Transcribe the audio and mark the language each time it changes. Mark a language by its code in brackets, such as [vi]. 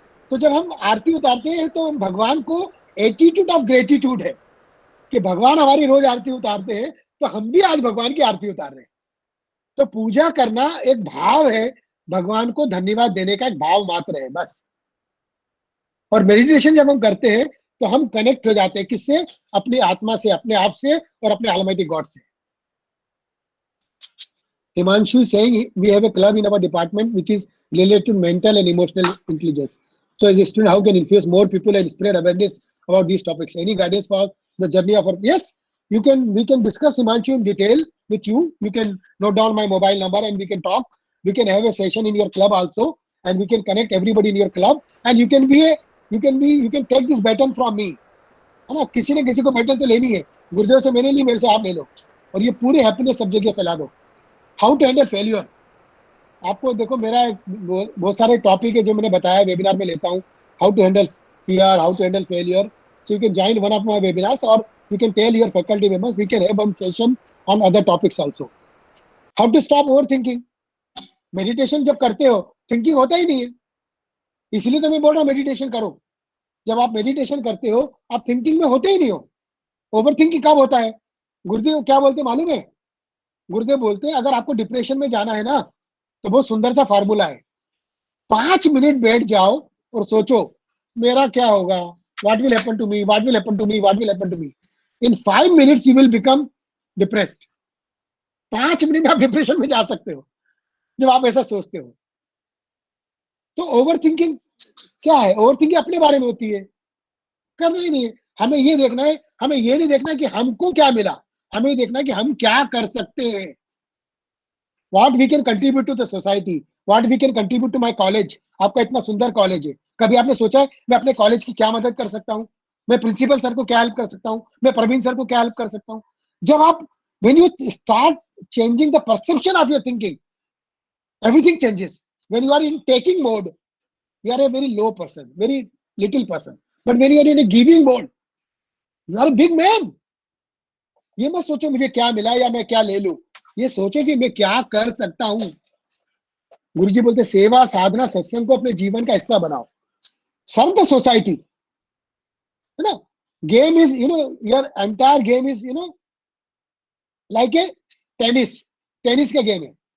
[hi] तो जब हम आरती उतारते हैं तो भगवान को एटीट्यूड ऑफ ग्रेटिट्यूड है कि भगवान हमारी रोज आरती उतारते हैं तो हम भी आज भगवान की आरती उतार रहे हैं। तो पूजा करना एक भाव है, भगवान को धन्यवाद देने का एक भाव मात्र है बस। और मेडिटेशन जब हम करते हैं तो हम कनेक्ट हो जाते हैं किससे? अपनी आत्मा से, अपने आप से और अपने ऑलमाइटी गॉड से। [en] Himanshu is saying we have a club in our department which is related to mental and emotional intelligence. So as a student, how can influence more people and spread awareness about these topics? Any guidance for the journey of our... Yes, we can discuss Himanshu in detail with you. You can note down my mobile number and we can talk. We can have a session in your club also, and we can connect everybody in your club, and you can take this baton from me. [hi] है ना, किसी ने किसी को baton तो लेनी है, गुरुदेव से मैंने ली, मेरे से आप ले लो, और ये पूरे हैप्पीनेस सब जगह फैला दो. [en] How to handle failure. [hi] आपको देखो, मेरा बहुत सारे टॉपिक है जो मैंने बताया वेबिनार में लेता हूँ. [en] How to handle fear, how to handle failure. So you can join one of my webinars, or you can tell your faculty members. We can have one session on other topics also. How to stop overthinking. [hi] Meditation जब करते हो thinking होता ही नहीं है, इसलिए तो मैं बोल रहा हूँ मेडिटेशन करो. जब आप मेडिटेशन करते हो आप थिंकिंग में होते ही नहीं हो. ओवर थिंकिंग कब होता है? गुरुदेव क्या बोलते मालूम है? गुरुदेव बोलते हैं अगर आपको डिप्रेशन में जाना है ना, तो बहुत सुंदर सा फार्मूला है. 5 मिनट बैठ जाओ और सोचो मेरा क्या होगा, [en] what will happen to me, what will happen to me, what will happen to me. In 5 minutes you will become depressed. [hi] 5 minute में आप डिप्रेशन में जा सकते हो जब आप ऐसा सोचते हो. तो ओवर थिंकिंग क्या है? ओवर थिंकिंग अपने बारे में होती है, करना ही नहीं है. हमें ये देखना है, हमें ये नहीं देखना कि हमको क्या मिला, हमें देखना है कि हम क्या कर सकते हैं. [en] What we can contribute to the society, what we can contribute to my college. [hi] आपका इतना सुंदर कॉलेज है, कभी आपने सोचा है मैं अपने कॉलेज की क्या मदद कर सकता हूँ? मैं प्रिंसिपल सर को क्या हेल्प कर सकता हूँ? मैं प्रवीण सर को क्या हेल्प कर सकता हूँ? जब आप [en] when you start changing the perception of your thinking, everything changes. When you are in taking mode, you are a very low person, very little person. But when you are in a giving mode, you are a big man. [hi] ये मत सोचो मुझे क्या मिला या मैं क्या ले लूं, ये सोचो कि मैं क्या कर सकता हूं. गुरुजी बोलते सेवा साधना सत्संग को अपने जीवन का हिस्सा बनाओ. [en] serve the society, [hi] है ना. [en] game is your entire game is like a tennis [hi] का गेम है.